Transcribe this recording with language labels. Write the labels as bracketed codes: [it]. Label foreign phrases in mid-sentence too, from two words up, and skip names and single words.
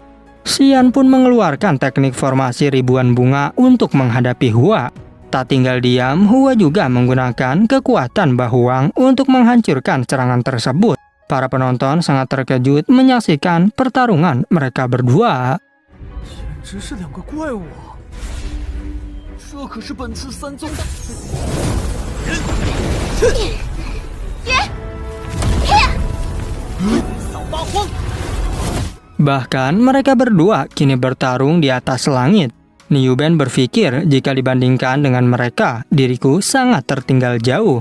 [id] Xian pun mengeluarkan teknik formasi ribuan bunga untuk menghadapi Hua. Tak tinggal diam, Hua juga menggunakan kekuatan Bahuang untuk menghancurkan serangan tersebut. Para penonton sangat terkejut menyaksikan pertarungan mereka berdua. [zh] 简直是两个怪物啊！这可是本次三宗的。 [id] Bahkan mereka berdua kini bertarung di atas langit. Niu Ben berpikir jika dibandingkan dengan mereka, diriku sangat tertinggal jauh.